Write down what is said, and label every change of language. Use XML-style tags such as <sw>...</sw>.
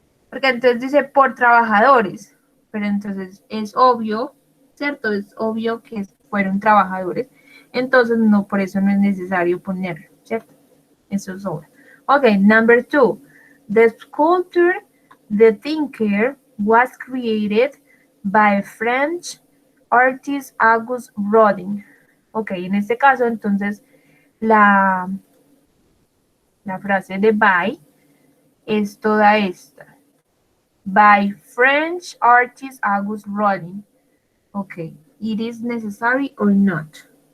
<es>Porque entonces dice por trabajadores, pero entonces es obvio, ¿cierto? Es obvio que fueron trabajadores, entonces no, por eso no es necesario ponerlo, ¿cierto? Eso sobra. Ok,</es> <en>number 2. The sculpture The Thinker was created by French artist Auguste Rodin.</en> <es>Ok, en este caso entonces la frase de by es toda esta.</es> <en>By French artist Auguste Rodin. Okay, it is necessary or not?</en>